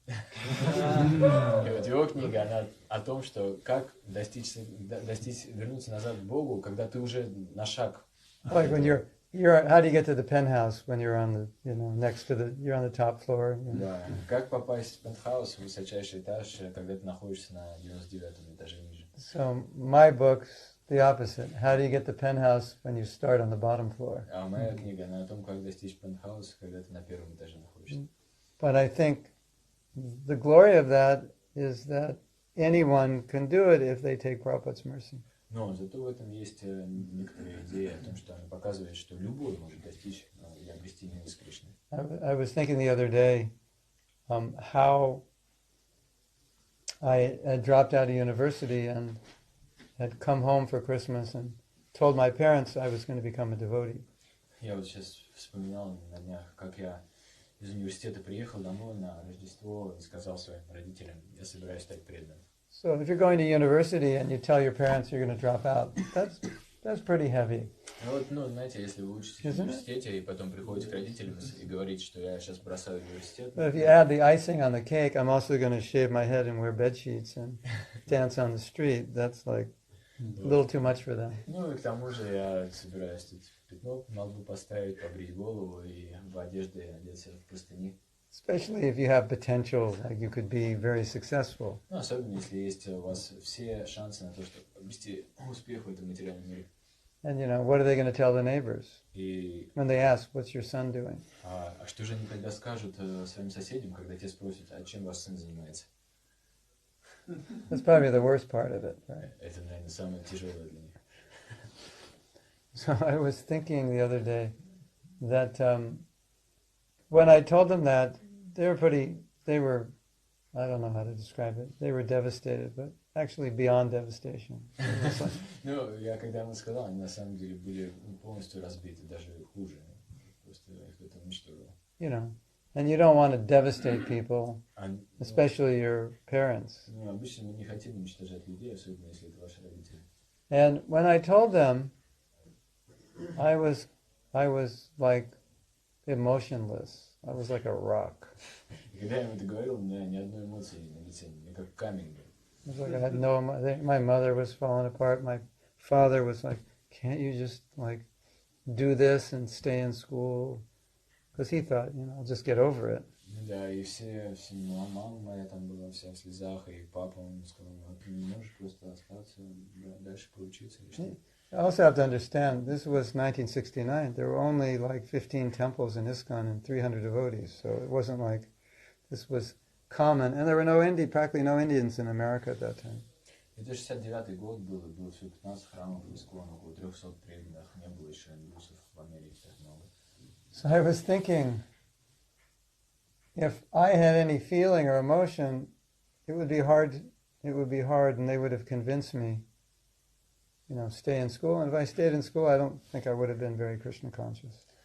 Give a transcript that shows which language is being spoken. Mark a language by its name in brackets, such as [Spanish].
[Russian] И вот его книга, она о том, что как вернуться назад к Богу, когда ты уже на шаг. [English] Like when you're how do you get to the penthouse when you're on the you're on the top floor? [Russian] Да. Как попасть в пентхаус, в высочайший этаж, когда ты находишься на 99-м этаже ниже. [English] So my book's the opposite. How do you get the penthouse when you start on the bottom floor? [Russian] А моя книга, она о том, как достичь пентхауса, когда ты на первом этаже находишься. [English] But I think the glory of that is that anyone can do it if they take Prabhupada's mercy. [Russian] Но зато в этом есть некоторые идеи о том, что она показывает, что любой может достичь и обрести милость Кришны. [English] I was thinking the other day how I had dropped out of university and had come home for Christmas and told my parents I was going to become a devotee. [Russian] Я вот сейчас вспоминал на днях, как я из университета приехал домой на Рождество и сказал своим родителям, я собираюсь стать преданным. [English] So if you're going to university and you tell your parents you're going to drop out, that's pretty heavy. [Russian] Вот, знаете, если вы учитесь в университете и потом приходите к родителям и говорите, что я сейчас бросаю университет. [English] But if you add the icing on the cake, I'm also going to shave my head and wear bed sheets and dance on the street. That's like a little too much for them. [Russian] И к тому же я собираюсь тут пятно на лбу поставить, побрить голову и в одежде одеться в простыни. [English] Especially if you have potential, like you could be very successful. [Russian] Особенно если есть у вас все шансы на то, чтобы обрести успех в этом материальном мире. [English] And what are they going to tell the neighbors [Russian] И [English] when they ask, "What's your son doing?" [Russian] А что же они тогда скажут своим соседям, когда те спросят, а чем ваш сын занимается? [English] That's probably the worst part of it, right? [Russian] Это, наверное, самое тяжелое для них. [English] So I was thinking the other day that when I told them that, they were, I don't know how to describe it, they were devastated, but actually beyond devastation. [Russian] Я когда ему сказал, они на самом деле были полностью разбиты, даже хуже. Просто их это уничтожило. [English] And you don't want to devastate people, especially your parents. [Russian] Обычно мы не хотим уничтожать людей, особенно если это ваши родители. [English] And when I told them, I was like emotionless. I was like a rock. [Russian] И когда я ему это говорил, у меня ни одной эмоции на лице, не как камень был. [English] It was like I had no. My mother was falling apart. My father was like, "Can't you just like do this and stay in school?" Because he thought, I'll just get over it. [Russian] Да, и все, мама моя там была вся в слезах, и папа, он сказал, ты не можешь просто остаться, дальше поучиться или что? [English] I also have to understand, this was 1969. There were only like 15 temples in ISKCON and 300 devotees, so it wasn't like this was common. And there were practically no Indians in America at that time. [Russian] Это 69-й год был, и было всего 15 храмов в ИСККОН, около 300 преданных, не было еще индусов в Америке так много. [English] So I was thinking, if I had any feeling or emotion, it would be hard, and they would have convinced me, stay in school. And if I stayed in school, I don't think I would have been very Krishna conscious.